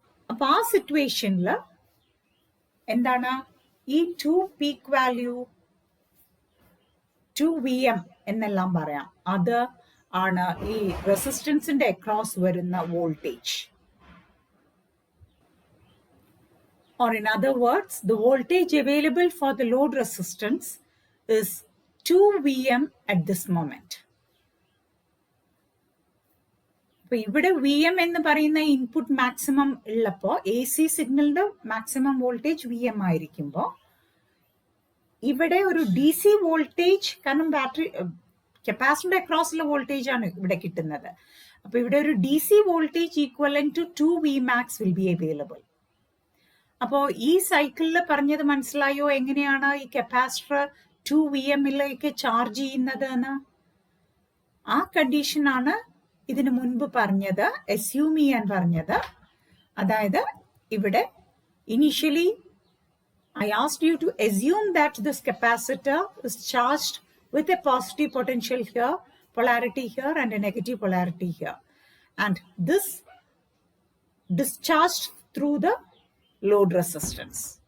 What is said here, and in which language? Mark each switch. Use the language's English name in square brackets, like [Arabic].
[Malayalam] അപ്പൊ ആ സിറ്റുവേഷനിൽ എന്താണ്? ഈ 2 പീക്ക് വാല്യൂ 2 VM എന്നെല്ലാം പറയാം. അത് ആണ് ഈ റെസിസ്റ്റൻസിന്റെ അക്രോസ് വരുന്ന voltage. [English] Or in other words, the voltage available for the load resistance is 2 VM at this moment. [Malayalam] അപ്പൊ ഇവിടെ VM എന്ന് പറയുന്ന ഇൻപുട്ട് മാക്സിമം ഉള്ളപ്പോ AC സിഗ്നലിന്റെ മാക്സിമം വോൾട്ടേജ് VM ആയിരിക്കുമ്പോ ഇവിടെ ഒരു DC വോൾട്ടേജ്, കാരണം ബാറ്ററി കപ്പാസിറ്ററിന്റെ അക്രോസിലെ വോൾട്ടേജ് ആണ് ഇവിടെ കിട്ടുന്നത്. അപ്പൊ ഇവിടെ ഒരു DC voltage [English] Equivalent to 2 Vmax will be available. [Malayalam] അപ്പോ ഈ സൈക്കിളിൽ പറഞ്ഞത് മനസ്സിലായോ? എങ്ങനെയാണ് ഈ കപ്പാസിറ്റർ 2 VMലേക്ക് ചാർജ് ചെയ്യുന്നത് എന്ന്? ആ കണ്ടീഷനാണ് ഇതിനു മുൻപ് പറഞ്ഞത്, അസ്യൂം ചെയ്യാൻ പറഞ്ഞത്. അതായത് ഇവിടെ initially [English] I asked you to assume that this capacitor is charged with a positive potential here, polarity here, and a negative polarity here. And this discharged through the load resistance.